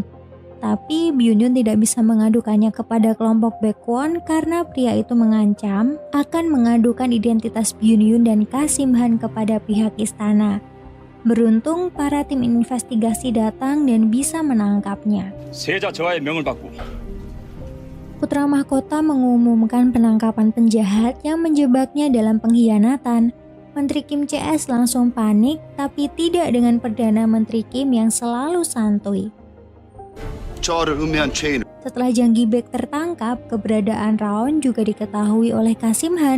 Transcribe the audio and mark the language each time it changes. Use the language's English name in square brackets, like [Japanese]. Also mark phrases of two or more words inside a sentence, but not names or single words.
[Indonesian] Tapi Byun Yun tidak bisa mengadukannya kepada kelompok Baekwon karena pria itu mengancam akan mengadukan identitas Byun Yun dan Kasim Han kepada pihak istana. Beruntung para tim investigasi datang dan bisa menangkapnya. [Korean] 세자 저하의 명을 받고 [Indonesian] Putra mahkota mengumumkan penangkapan penjahat yang menjebaknya dalam pengkhianatan. Menteri Kim CS langsung panik, tapi tidak dengan Perdana Menteri Kim yang selalu santuy. Setelah Jang Gi-baek tertangkap, keberadaan Raon juga diketahui oleh Kasim Han.